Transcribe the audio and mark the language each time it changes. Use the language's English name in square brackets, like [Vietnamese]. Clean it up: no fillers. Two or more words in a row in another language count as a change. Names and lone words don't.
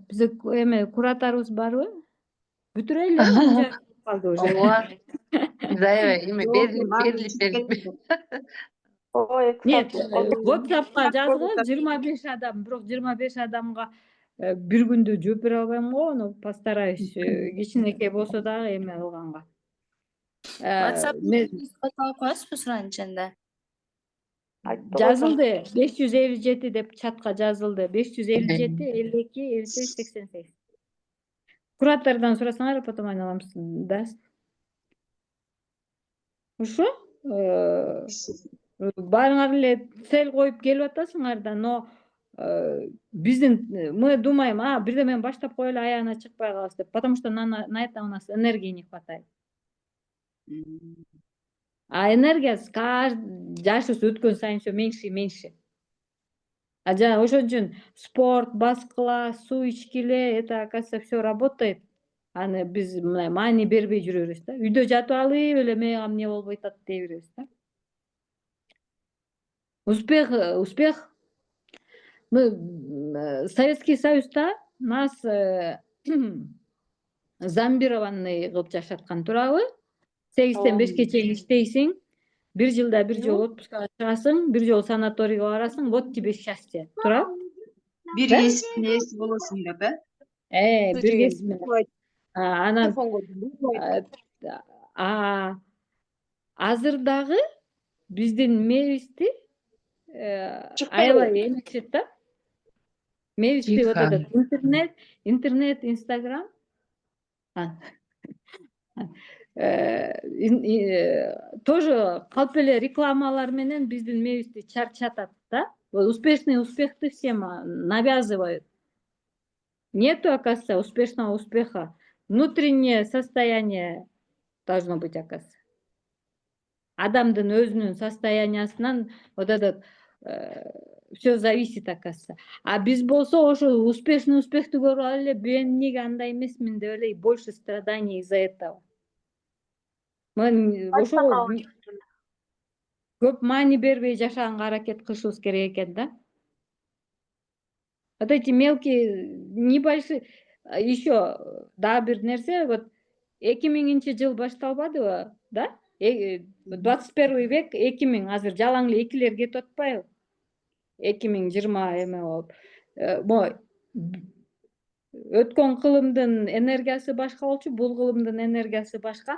[Kyrgyz] Биздин кураторубуз барбы? Бүтүрөлү калды уже. Ооба. Берилип. Нет, WhatsApp'ка жазгон 25 адам, бирок 25 адамга бир күндө жооп бере албайм го, [Russian] но постараюсь [Kyrgyz] кичинекей болсо дагы эме кылганга. WhatsApp коесузбу суранычында? Жазылды 557 деп чатка жазылды. 557 52 58 88. Куратордон сурасаңар, потом айналамыз да. Ошо? Баарыңар эле цель коюп келип атасыңар да, [Russian] но мы думаем, [Kyrgyz] бирдемени баштап коелу, аягына чыкпай калабыз деп, [Russian] потому что на это у нас энергии не хватает. А энергия [Kyrgyz] жашыбыз өткөн сайын [Russian] всё меньше и меньше. [Kyrgyz] А жана ошон үчүн спорт, баскыла, суу ичкиле, [Russian] это, оказывается, всё работает. [Kyrgyz] Аны биз мындай маани бербей жүрөбүз да. Үйдө жатып алып эле мага эмне болбой атат дей беребиз да. [Russian] Успех. Мы Советский [Kyrgyz] Союзда [Russian] нас зомбированный [Kyrgyz] кылып жашаткан, туурабы? 8-тен 5ке чейин иштейсиң, 1 жылда 1 жолу отпускага чыгасың, 1 жолу санаторийге барасың, [Russian] вот тебе счастье, [Kyrgyz] туурабы? Бир Да? кесиптин ээси болосуң деп, Бир кесип менен. Анан азыр дагы биздин мээбизди аябай эмишет да. Мээбизди [Russian] вот этот интернет, [Kyrgyz] Инстаграм тоже калп эле рекламалар менен биздин мээбизди чарчатат да. [Russian] Успешный успехты всем навязывают. Нету, оказывается, успешного успеха. Внутреннее состояние должно быть, оказывается. [Kyrgyz] Адамдын өзүнүн состояниясынан [Russian] вот этот все зависит, оказывается. [Kyrgyz] А биз болсо ошо успешный успехти көрүп алып эле мен эмнеге андай эмесмин деп эле [Russian] больше страданий из-за этого. [Kyrgyz] Ошого көп маани бербей жашаганга аракет кылышыбыз керек экен да. [Russian] Вот эти мелкие, небольшие, еще [Kyrgyz] дагы бир нерсе, вот 2000 жыл башталбадыбы, да? 21 век 2000, азыр жалаң эле экилер кетип атпайбы? 2020 эме болуп. Өткөн кылымдын энергиясы башка болчу, бул кылымдын энергиясы башка.